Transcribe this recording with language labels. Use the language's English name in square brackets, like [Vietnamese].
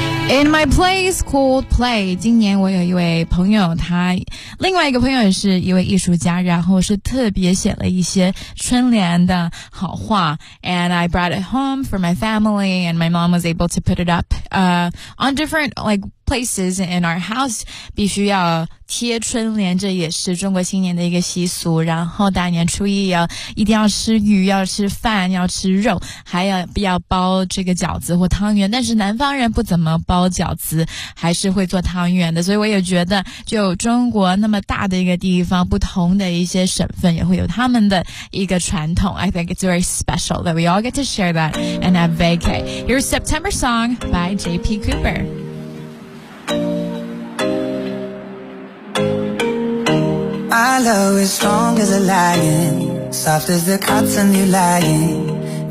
[English] In my place called play, [Chinese] 今年我有一位朋友，他另外一个朋友也是一位艺术家，然后是特别写了一些春联的好话。 [English] And I brought it home for my family, and my mom was able to put it up, on different, like,places in our house, [Chinese] 必须要贴春联，这也是中国新年的一个习俗。然后大年初一要一定要吃鱼，要吃饭，要吃肉，还要不要包这个饺子或汤圆。但是南方人不怎么包饺子，还是会做汤圆的。所以我也觉得，就中国那么大的一个地方，不同的一些省份也会有他们的一个传统。 [English] I think it's very special that we all get to share that and have vacay. Here's September song by J.P. Cooper. Our love is strong as a lion, soft as the cotton you lying.